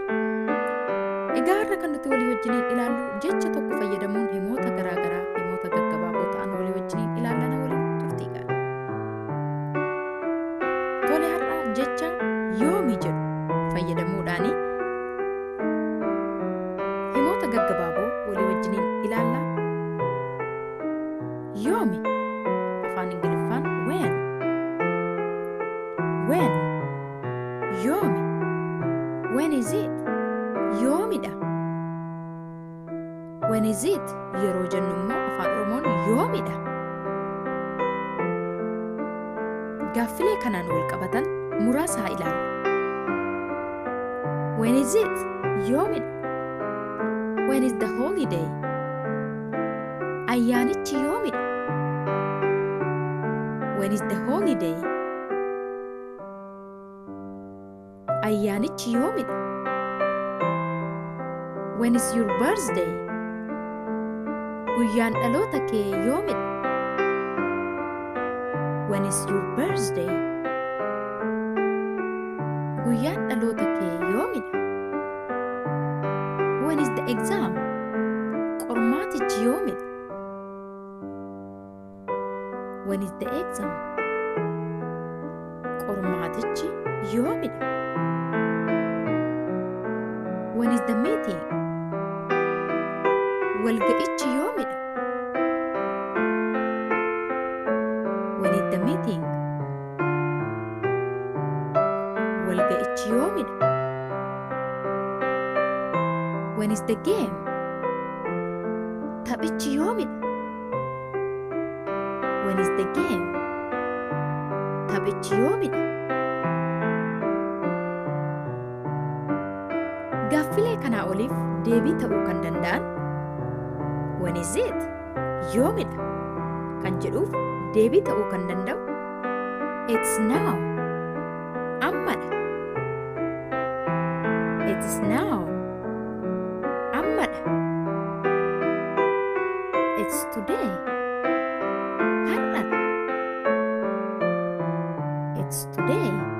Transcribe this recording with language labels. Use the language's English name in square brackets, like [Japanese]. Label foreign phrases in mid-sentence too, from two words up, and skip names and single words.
[Oromo] Egaa har'a kan nuti walii wajjiniin ilaallu jecha tokko fayyadamuun himoota garaagaraa himoota gaggabaaboo ta'an walii wajjiniin ilaallana waliin turtii gaara. Tole har'a jecha yoomi jedhu fayyadamuudhaan himoota gaggabaaboo walii wajjiniin ilaalla. Yomi afaan Ingiliffaan when yomi [English] when is it [Oromo] yoomidha [English] when is it [Oromo] yeroo jennu immoo afaan Oromoon yoomidha gaaffilee kanaan wal qabatan muraasa haa ilaallu [English] when is it [Oromo] yoomidha [English] when is the holiday [Oromo] ayyaanichi yoomidha [English] when is the holiday [Oromo] ayyaanichi yoomidha [English] when is your birthday [Oromo] guyyaan dhaloota kee yoomidha [English] when is your birthday [Oromo] guyyaan dhaloota kee yoomidha [English] when is the exam [Oromo] qormaatichi yoomidha [English] when is the exam [Oromo] qormaatichi yoomidha [English] when is the meeting [Oromo] walga'ichi yoomidha [English] when is the meeting [Oromo] walga'ichi yoomidha [English] when is the game [Oromo] taphichi yoomidha [English] when is the game [Oromo] taphichi yoomidha gaaffilee kanaa oliif deebii ta'uu kan danda'an [English] when is it [Oromo] yoomidha kan jedhuuf deebii ta'uu kan danda'u [English] it's now [Oromo] ammadha [English] it's now [Oromo] ammadha [English] it's today it's today